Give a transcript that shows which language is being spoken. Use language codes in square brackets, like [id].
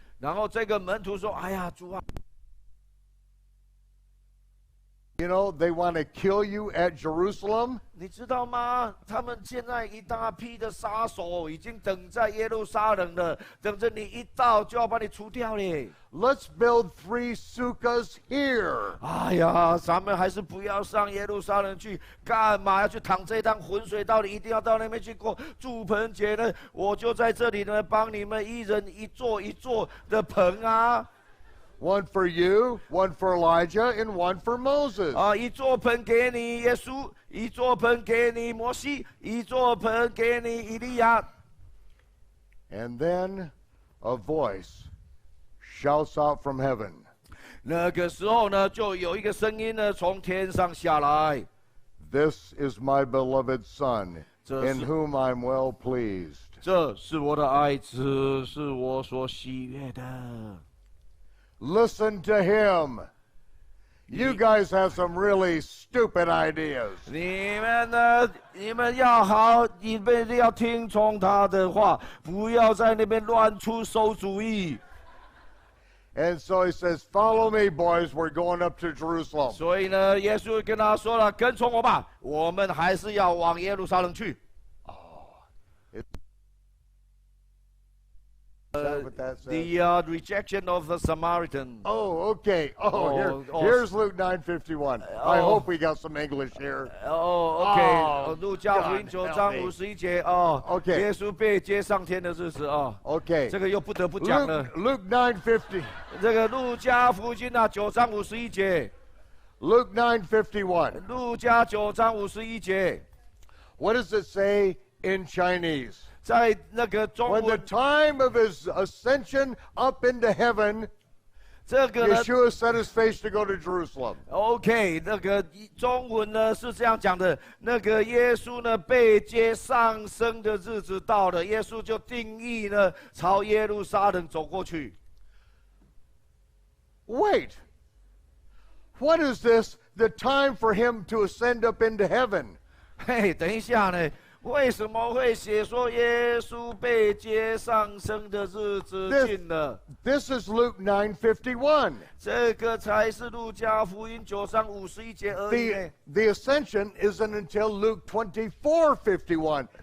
[zh] 然后这个门徒说：“哎呀，主啊！” [en] You know, they want to kill you at Jerusalem. [zh] 你知道吗？他们现在一大批的杀手已经等在耶路撒冷了，等着你一到就要把你除掉嘞。 [en] Let's build 3 sukkahs here. [zh] 哎呀，咱们还是不要上耶路撒冷去，干嘛要去淌这趟浑水？到底一定要到那边去过住棚节呢？我就在这里呢，帮你们一人一座一座的棚啊。 [en] One for you, one for Elijah, and one for Moses. [zh] 啊，一座盆给你耶稣，一座盆给你摩西，一座盆给你以利亚。 [en] And then a voice shouts out from heaven. [zh] 那个时候呢，就有一个声音呢从天上下来。 [en] This is my beloved Son, [zh] 这是 [en] in whom I'm well pleased. [zh] 这是我的爱子，是我所喜悦的。 [en] Listen to him. You guys have some really stupid ideas. [zh] 你们呢？你们要好，你们要听从他的话，不要在那边乱出馊主意。 [en] And so he says, follow me, boys. We're going up to Jerusalem. [zh] 所以呢，耶稣跟他说了：“跟从我吧，我们还是要往耶路撒冷去。” [en] Is that what that says? The rejection of the Samaritan. Oh, okay. Here's Luke 9:51. I hope we got some English here. [zh] 哦 ，OK， 路加福音9章51节哦 [en] OK [zh] 耶稣被接上天的日子哦 [en] OK. [zh] 这个又不得不讲了。 [en] Luke 9:50. [zh] 这个路加福音啊9章51节， [en] Luke 9:51. [zh] 路加9章51节， [en] What does it say in Chinese? [zh] 在那个中 [en] When the [zh] 文 [en] time of his ascension up into heaven, [zh] 这个呢 [en] Yeshua set his face to go to Jerusalem. [zh] ，OK， 那个中文呢是这样讲的，那个耶稣呢被接上升的日子到了，耶稣就定义呢朝耶路撒冷走过去。 [en] Wait. What is this? The time for him to ascend up into heaven? [zh] 嘿，等一下呢，为什么会写说耶稣被接上升的日子近了？ [en] This is Luke 9:51. [zh] 这个才是路加福音9章51节而已呢。 [en] The ascension isn't until Luke 24:51.